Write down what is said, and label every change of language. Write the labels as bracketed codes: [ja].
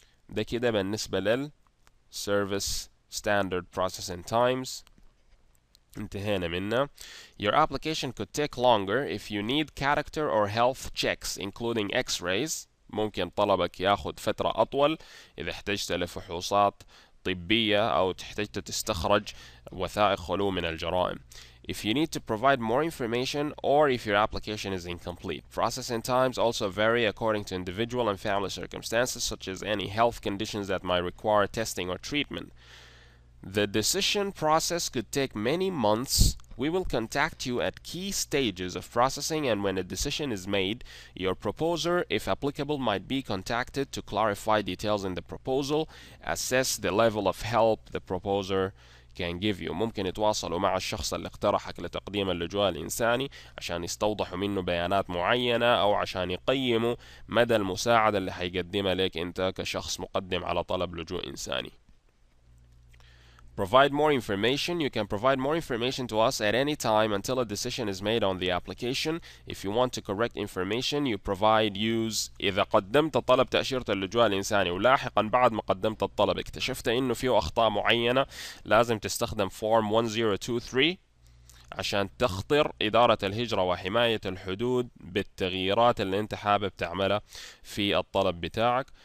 [ar] ده كده بالنسبة لل [en] service standard processing times. [ar] انتهينا منها. [en] Your application could take longer if you need character or health checks including x-rays. [ar] ممكن طلبك ياخد فترة أطول إذا احتجت لفحوصات طبية أو احتجت تستخرج وثائق خلو من الجرائم. [en] If you need to provide more information or if your application is incomplete. Processing times also vary according to individual and family circumstances such as any health conditions that might require testing or treatment. The decision process could take many months. We will contact you at key stages of processing, and when a decision is made, your proposer, if applicable, might be contacted to clarify details in the proposal, assess the level of help the proposer can give you. [ar] ممكن يتواصلوا مع الشخص اللي اقترحك لتقديم اللجوء الإنساني عشان يستوضحوا منه بيانات معينة أو عشان يقيموا مدى المساعدة اللي هيقدمها لك أنت كشخص مقدم على طلب لجوء إنساني. [en] Provide more information. You can provide more information to us at any time until a decision is made on the application. If you want to correct information, you provide use. [ar] إذا قدمت طلب تأشيرة اللجوء الإنساني ولاحقا بعد ما قدمت الطلب اكتشفت إنه فيه أخطاء معينة لازم تستخدم form 1023 عشان تخطر إدارة الهجرة وحماية الحدود بالتغييرات اللي أنت حابب تعملها في الطلب بتاعك.